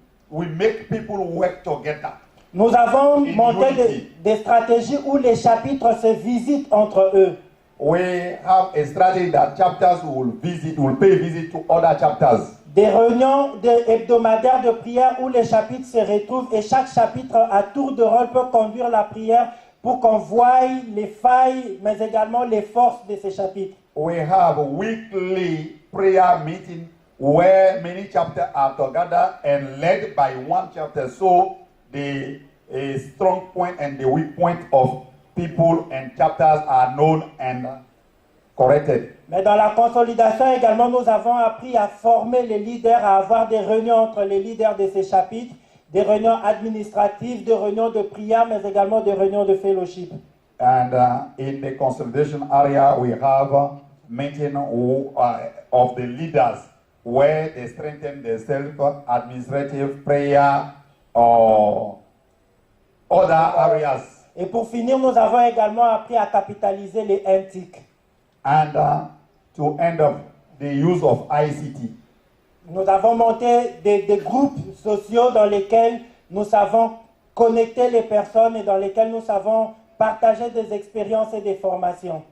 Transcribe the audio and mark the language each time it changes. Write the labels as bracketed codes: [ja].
[en] We make people work together. [fr] Nous avons monté des stratégies où les chapitres se visitent entre eux. [en] We have a strategy that chapters will pay visit to other chapters. [fr] Des réunions hebdomadaires de prière où les chapitres se retrouvent et chaque chapitre à tour de rôle peut conduire la prière pour qu'on voie les failles mais également les forces de ces chapitres. [en] We have weekly prayer meetings where many chapters are together and led by one chapter, so the strong point and the weak point of people and chapters are known and corrected. [fr] Mais dans la consolidation également, nous avons appris à former les leaders, à avoir des réunions entre les leaders de ces chapitres, des réunions administratives, des réunions de prière, mais également des réunions de fellowship. [en] And in the consolidation area, we have meeting of the leaders, where they strengthen the self-administrative prayer or other areas. [fr] Et pour finir, nous avons également appris à capitaliser les NTIC. [en] And to end up the use of ICT. [fr] Nous avons monté des groupes sociaux dans lesquels nous savons connecter les personnes et dans lesquels nous savons partager des expériences et des formations.